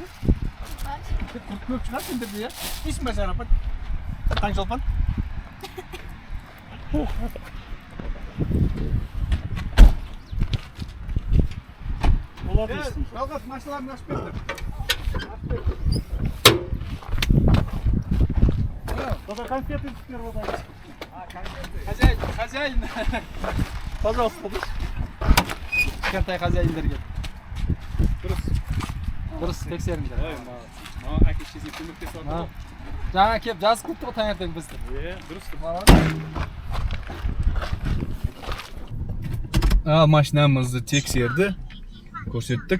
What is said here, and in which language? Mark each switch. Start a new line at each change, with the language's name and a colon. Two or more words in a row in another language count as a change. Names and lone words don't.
Kazakh: Құрт көп шығар сендерде, иә? Несін ба жарапат? Таңшолпан? Жалғас, машиналарын ашып берді.
Russian: Тогда конфеты сперва дайте. Хозяин. Пожалуйста,
Kazakh: кішкентай хозяиндерге. Дұрыс тексеріңдер. Әке-шешесі көмектесіп отыр. Жаңа кеп жазып кетті ғой таңертең бізді. Дұрыс. Машинамызды тексерді, көрсеттік.